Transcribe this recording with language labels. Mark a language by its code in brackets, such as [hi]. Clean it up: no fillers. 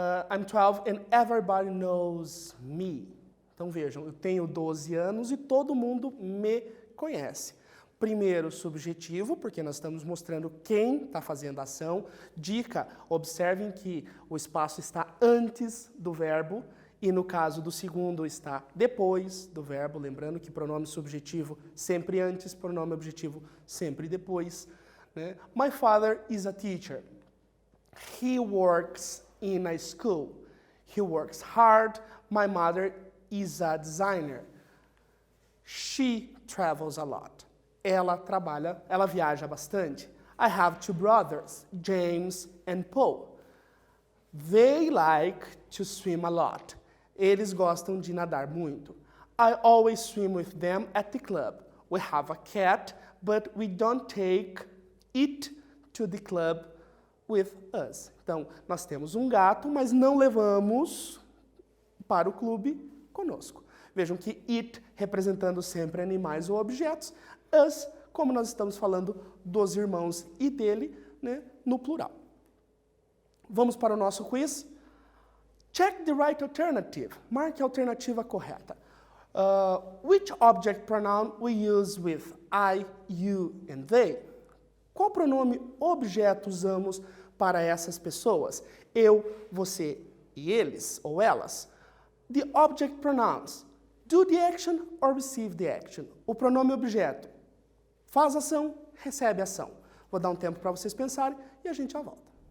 [en] I'm 12 and everybody knows me. [pt] Então vejam, eu tenho 12 anos e todo mundo me conhece. Primeiro, subjetivo, porque nós estamos mostrando quem está fazendo a ação. Dica, observem que o espaço está antes do verbo e no caso do segundo está depois do verbo. Lembrando que pronome subjetivo sempre antes, pronome objetivo sempre depois. [en] Né? My father is a teacher. He works in a school. He works hard. My mother is a designer. She travels a lot. [pt] Ela viaja bastante. [en] I have two brothers, James and Paul. They like to swim a lot. [pt] Eles gostam de nadar muito. [en] I always swim with them at the club. We have a cat, but we don't take it to the club with us. [pt] Então, nós temos um gato, mas não levamos para o clube conosco. Vejam que it representando sempre animais ou objetos, us, como nós estamos falando dos irmãos e dele, né, no plural. Vamos para o nosso quiz. [en] Check the right alternative. [pt] Marque a alternativa correta. [en] Which object pronoun we use with I, you and they? [pt] Qual pronome objeto usamos para essas pessoas? Eu, você e eles ou elas. [en] The object pronouns. Do the action or receive the action. [pt] O pronome objeto faz ação, recebe ação. Vou dar um tempo para vocês pensarem e a gente já volta.